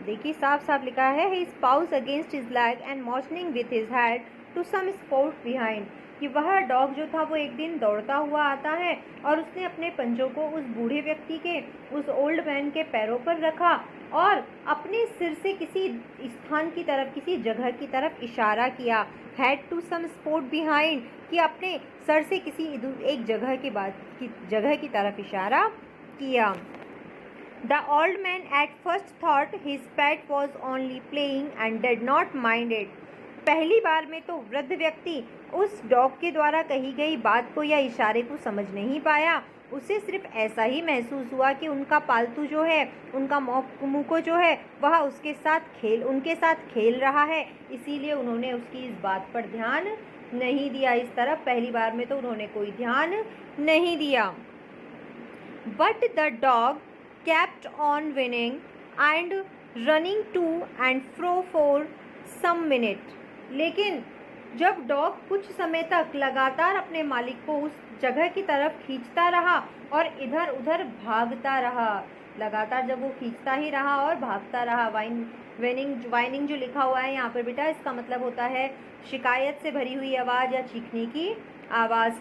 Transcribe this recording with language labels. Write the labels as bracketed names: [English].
[Hindi] देखिए, साफ साफ लिखा है, [English] his paws against his leg and motioning with his head to some spot behind, [Hindi] कि वह डॉग जो था वो एक दिन दौड़ता हुआ आता है और उसने अपने पंजों को उस बूढ़े व्यक्ति के, उस ओल्ड मैन के पैरों पर रखा और अपने सिर से किसी स्थान की तरफ, किसी जगह की तरफ इशारा किया। [English] head to some spot behind, [Hindi] कि अपने सर से किसी एक जगह की तरफ इशारा किया। [English] The old man at first thought his pet was only playing and did not mind it। [Hindi] पहली बार में तो वृद्ध व्यक्ति उस डॉग के द्वारा कही गई बात को या इशारे को समझ नहीं पाया। उसे सिर्फ ऐसा ही महसूस हुआ कि उनका पालतू जो है, उनका मुको जो है, वह उनके साथ खेल रहा है, इसीलिए उन्होंने उसकी इस बात पर ध्यान नहीं दिया। इस तरफ पहली बार में तो उन्होंने कोई ध्यान नहीं दिया। [English] But the dog kept on winning and running to and fro for some minute। [Hindi] लेकिन जब डॉग कुछ समय तक लगातार अपने मालिक को उस जगह की तरफ खींचता रहा और इधर उधर भागता रहा, लगातार जब वो खींचता ही रहा और भागता रहा। वाइनिंग जो लिखा हुआ है यहाँ पर बेटा, इसका मतलब होता है शिकायत से भरी हुई आवाज़ या चीखने की आवाज़।